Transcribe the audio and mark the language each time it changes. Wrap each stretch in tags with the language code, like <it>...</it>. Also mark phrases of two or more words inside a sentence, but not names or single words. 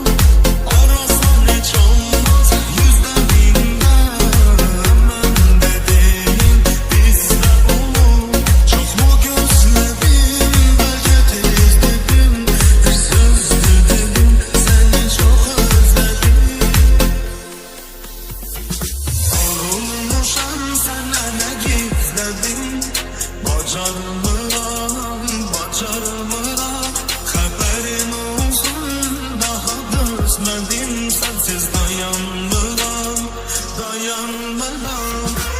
<tr>Arasan hiç olmaz yüzde binde, hemen dediğin bizde olur. Çok mu gözledim, belki izledim, bir söz dedim, seni çok özledim. Sorulmuşam sana ne gizledim,</tr> <az>bacarmıram, bacarmıram. Xəbərin olsun, daha dözmədim sənsiz dayanmıram, dayanmıram.</az>